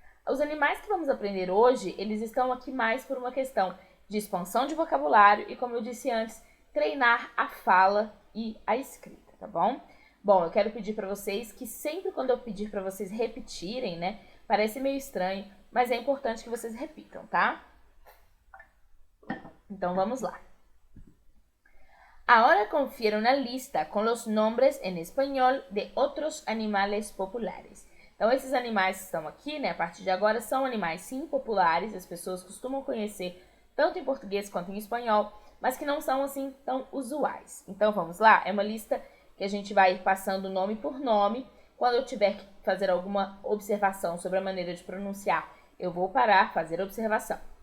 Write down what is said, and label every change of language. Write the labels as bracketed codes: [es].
[pt] Os animais que vamos aprender hoje, eles estão aqui mais por uma questão de expansão de vocabulário e, como eu disse antes, treinar a fala e a escrita, tá bom? Bom, eu quero pedir para vocês que sempre quando eu pedir para vocês repetirem, né, parece meio estranho, mas é importante que vocês repitam, tá? Então vamos lá. [es] Ahora confiero una lista con los nombres en español de otros animales populares. [pt] Então, esses animais que estão aqui, né, a partir de agora, são animais sim populares, as pessoas costumam conhecer tanto em português quanto em espanhol, mas que não são assim tão usuais. Então, vamos lá? É uma lista que a gente vai passando nome por nome. Quando eu tiver que fazer alguma observação sobre a maneira de pronunciar, eu vou parar, fazer a observação.